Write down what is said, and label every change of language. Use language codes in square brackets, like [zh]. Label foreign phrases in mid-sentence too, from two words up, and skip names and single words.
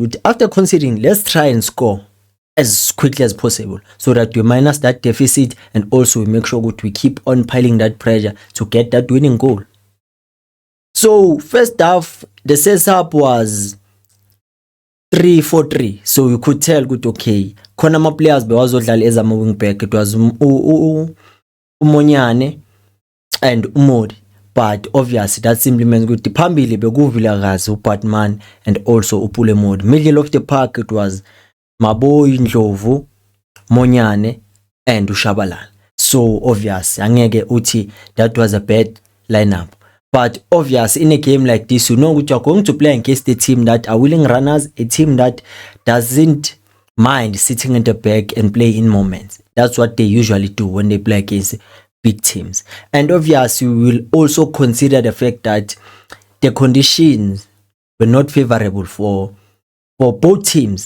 [en] After conceding, let's try and score as quickly as possible, so that we minus that deficit, and also we make sure that we keep on piling that pressure to get that winning goal. So first half, the setup was 3-4-3. So you could tell good, [zu] okay, khona ama players bewazodlala as ama [en] wing back. It was Umonyane and Umodi. But obviously that simply means good [zu] phambili bekuvilakazi [en] uBatman and also uPule Modi. Middle of the park, it was Maboyi Ndlovu, Monyane and Ushabalala. So obviously [zu] angeke uthi [en] that was a bad lineup. But obviously in a game like this, you know what you're going to play against a team that are willing runners, a team that doesn't mind sitting in the back and play in moments. That's what they usually do when they play against big teams. And obviously we will also consider the fact that the conditions were not favorable for both teams.